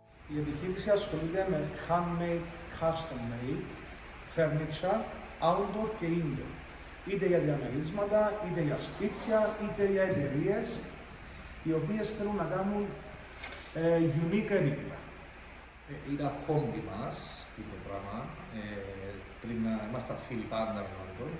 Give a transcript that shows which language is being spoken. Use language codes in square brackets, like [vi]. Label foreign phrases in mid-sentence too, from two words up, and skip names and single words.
[el] Η επιχείρηση ασχολείται με [en] handmade, custom made, furniture, outdoor [el] και indoor. Είτε για διαμερίσματα, είτε για σπίτια, είτε για εταιρείες, οι οποίες θέλουν να κάνουν unique ενίκεια. Ήταν χόμπι μας το πράγμα, πριν να είμαστε φίλοι πάντα με τον Αντώνη.